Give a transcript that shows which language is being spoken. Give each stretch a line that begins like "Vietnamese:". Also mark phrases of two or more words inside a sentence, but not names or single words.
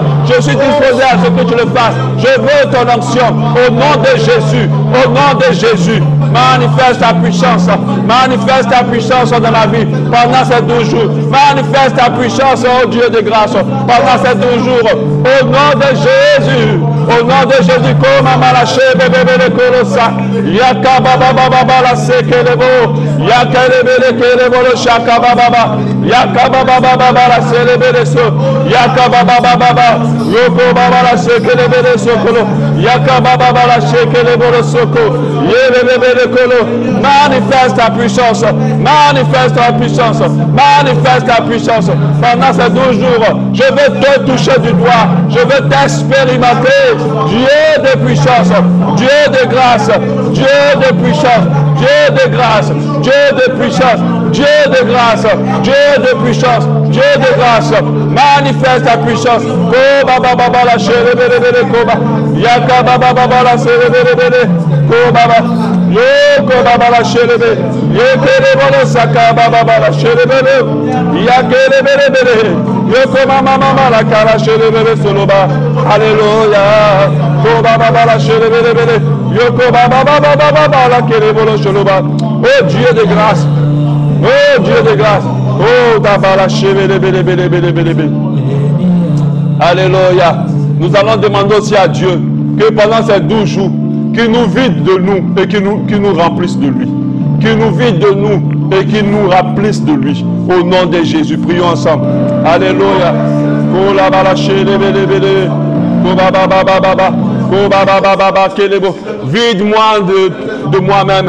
French: Je suis disposé à ce que tu le fasses. Je veux ton onction au nom de Jésus. Au nom de Jésus. Manifeste ta puissance. Manifeste ta puissance dans ma vie pendant ces 12 jours. Manifeste ta puissance, oh Dieu de grâce, pendant ces 12 jours. Au nom de Jésus. Au nom de Jésus, comme Amalaché, bébé de Kolosa, Yaka Baba Baba la Sekelebo, Yaka Lebele Kelebo le Shaka Baba, Yaka Baba Baba la Selebele So, Yaka Baba Baba, Yoko Baba la Sekelebele Sokolo, Yaka Baba la Sekelebo le Soko, Yelebele Kolo. Manifeste ta puissance, manifeste ta puissance, manifeste ta puissance. Pendant ces 12 jours, je veux te toucher du doigt, je veux t'expérimenter. Dieu de puissance, Dieu de grâce, Dieu de puissance, Dieu de grâce, Dieu de puissance, Dieu de grâce, Dieu de puissance, Dieu de grâce. Manifeste ta puissance. Koba baba la chere bele bele koba. Yaka baba baba la chere bele bele koba baba. Yoko baba la chere bele. Yekele bolo saka baba la chere bele. Yakele bele bele. Yoko mama la kara chere bele soloba. Alléluia. Koba baba la chere bele bele. Yoko baba la kere bolo soloba. Oh Dieu de grâce. Oh Dieu de grâce. Oh dabala chere bele bele bele bele bele. Alléluia. Nous allons demander aussi à Dieu que pendant ces 12 jours, qu'il nous vide de nous et qu'il nous remplisse de lui. Qu'il nous vide de nous et qu'il nous remplisse de lui. Au nom de Jésus, prions ensemble. Alléluia. Vide-moi de moi-même.